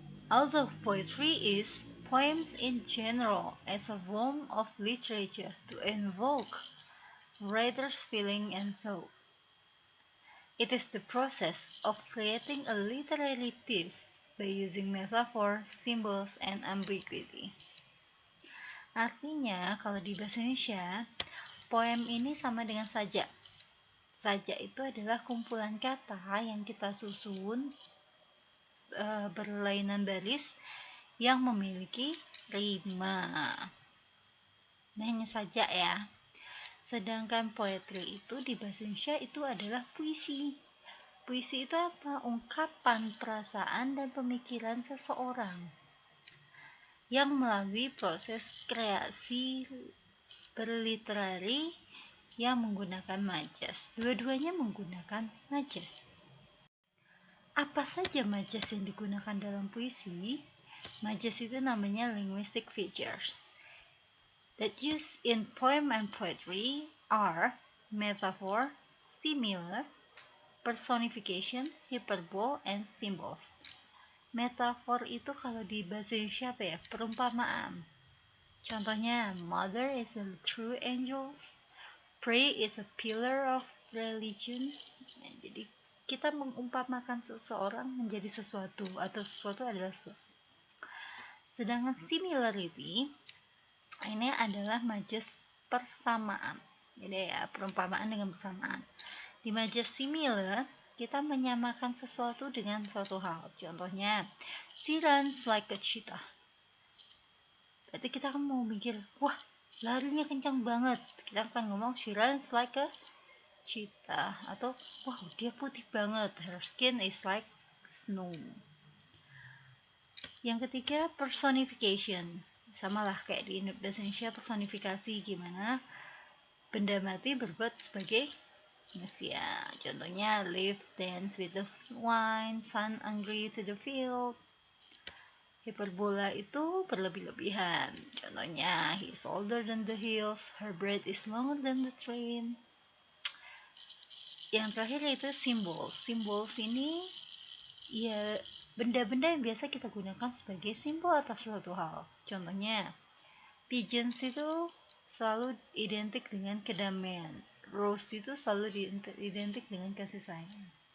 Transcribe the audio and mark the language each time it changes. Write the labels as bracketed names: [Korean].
[English] Although poetry is poems in general as a form of literature to invoke writer's feeling and thought. It is the process of creating a literary piece by using metaphor, symbols, and ambiguity. [Indonesian] Artinya, kalau di bahasa Indonesia, poem ini sama dengan sajak. Sajak itu adalah kumpulan kata yang kita susun berlainan baris yang memiliki rima. Nah, hanya saja ya. Sedangkan poetry itu di bahasa Indonesia itu adalah puisi. Puisi itu apa? Ungkapan perasaan dan pemikiran seseorang yang melalui proses kreasi berliterari yang menggunakan majas. Dua-duanya menggunakan majas. Apa saja majas yang digunakan dalam puisi? Majas itu namanya [English] linguistic features that used in poem and poetry are metaphor, simile, personification, hyperbole, and symbols. [Indonesian] Metafor itu kalau di bahasa Indonesia apa ya? Perumpamaan. Contohnya, [English] mother is a true angel, pray is a pillar of religions. [Indonesian] Nah, jadi kita mengumpamakan seseorang menjadi sesuatu atau sesuatu adalah sesuatu. Sedangkan similarity ini adalah majas persamaan. Jadi ya, perumpamaan dengan persamaan. Di majas similar, kita menyamakan sesuatu dengan suatu hal. Contohnya, [English] she runs like a cheetah. [Indonesian] Berarti kita akan mau mikir, wah, larinya kencang banget. Kita akan ngomong, [English] she runs like a cheetah. [Indonesian] Atau, wah, dia putih banget. [English] Her skin is like snow. [Indonesian] Yang ketiga, personification. Sama lah kayak di bahasa Indonesia, personifikasi gimana benda mati berbuat sebagai manusia. Contohnya, [English] live, dance with the wine, sun angry to the field. [Indonesian] Hiperbola itu berlebih-lebihan. Contohnya, [English] he is older than the hills, her breath is longer than the train. [Indonesian] Yang terakhir yaitu simbol. Simbol ini ya benda-benda yang biasa kita gunakan sebagai simbol atas suatu hal. Contohnya, pigeons itu selalu identik dengan kedamaian. Rose itu selalu identik dengan kasih sayang.